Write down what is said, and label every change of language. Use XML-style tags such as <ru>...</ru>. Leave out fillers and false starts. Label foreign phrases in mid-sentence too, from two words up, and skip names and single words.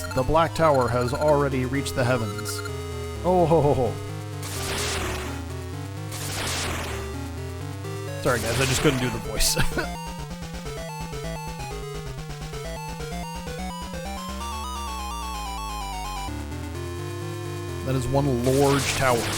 <en>The Black Tower has already reached the heavens. Oh ho ho ho. Sorry guys, I just couldn't do the voice. That is one large tower.</en>